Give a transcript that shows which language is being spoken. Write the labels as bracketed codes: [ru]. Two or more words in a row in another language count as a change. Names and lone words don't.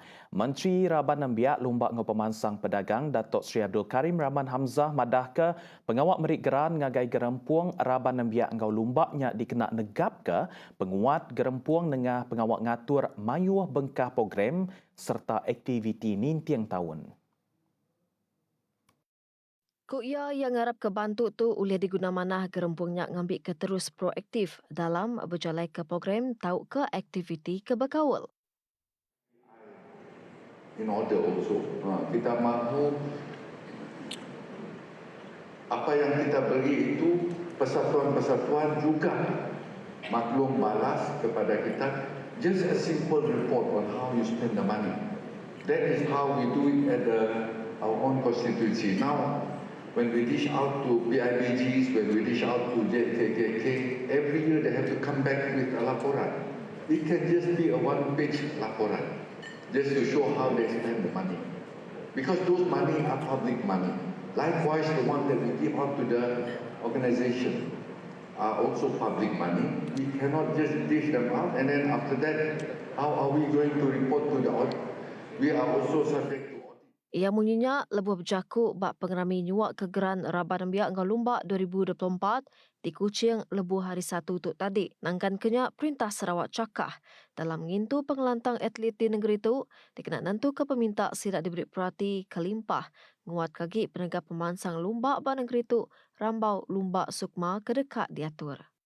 [iba] Menteri Raban Nembiak Lumbak ngau Pemansang Pedagang Datuk Sri Abdul Karim Rahman Hamzah madah ke pengawak merik geran ngagai gerempuang Raban Nembiak ngau Lumbaknya dikenak negap ke penguat gerempuang nengah pengawak ngatur mayuh bengkah program serta aktiviti nintiang tahun. Ku ia yang ngarap ke bantu tu boleh diguna manah gerempuangnya ngambil ke terus proaktif dalam berjalai ke program tau ke aktiviti ke berkawal. [en] In order also, [ms] kita mahu apa yang kita beri itu persatuan-persatuan juga maklum balas kepada kita. [en] Just a simple report on how you spend the money. That is how we do it at our own constituency. Now, when we dish out to BIBGs, when we dish out to JKKK, every year they have to come back with a laporan. It can just be a one-page laporan, just to show how they spend the money. Because those money are public money. Likewise, the one that we give out to the organization are also public money. We cannot just dish them out and then after that How are we going to report to the audit? We are also subject to audit. [iba] Ia munyinya lebuh berjaku bak pengerami nyuak kegeran Raban Ambiak Ngau Lumbak 2024 di Kuching lebuh hari Sabtu tu tadi. Nangkan kenyak Perintah Sarawak cakah dalam ngintu pengelantang atlet di negeri itu dikena nantu ke peminta sidak diberi perhati kelimpah nguat kaki penegak pemansang lumbak bak negeri itu Rambau Lumbak Sukma kedekat diatur.